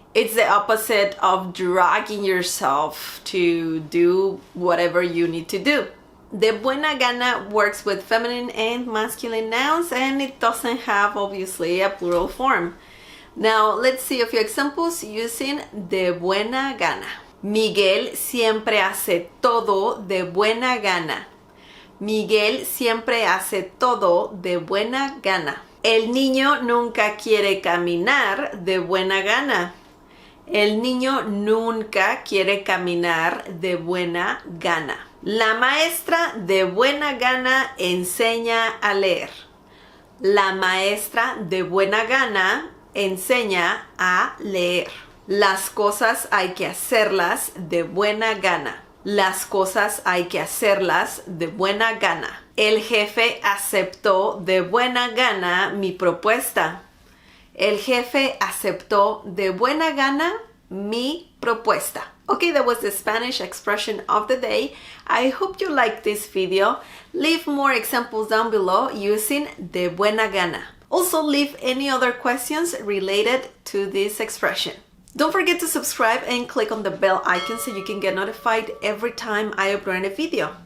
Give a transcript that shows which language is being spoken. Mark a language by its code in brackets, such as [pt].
[en] It's the opposite of dragging yourself to do whatever you need to do. De buena gana works with feminine and masculine nouns, and it doesn't have obviously a plural form. Now let's see a few examples using de buena gana. [es] Miguel siempre hace todo de buena gana. Miguel siempre hace todo de buena gana. El niño nunca quiere caminar de buena gana. El niño nunca quiere caminar de buena gana. La maestra de buena gana enseña a leer. La maestra de buena gana enseña a leer. Las cosas hay que hacerlas de buena gana. Las cosas hay que hacerlas de buena gana. El jefe aceptó de buena gana mi propuesta. El jefe aceptó de buena gana mi propuesta. [en] Okay, that was the Spanish expression of the day. I hope you liked this video. Leave more examples down below using de buena gana. Also, leave any other questions related to this expression. Don't forget to subscribe and click on the bell icon so you can get notified every time I upload a video.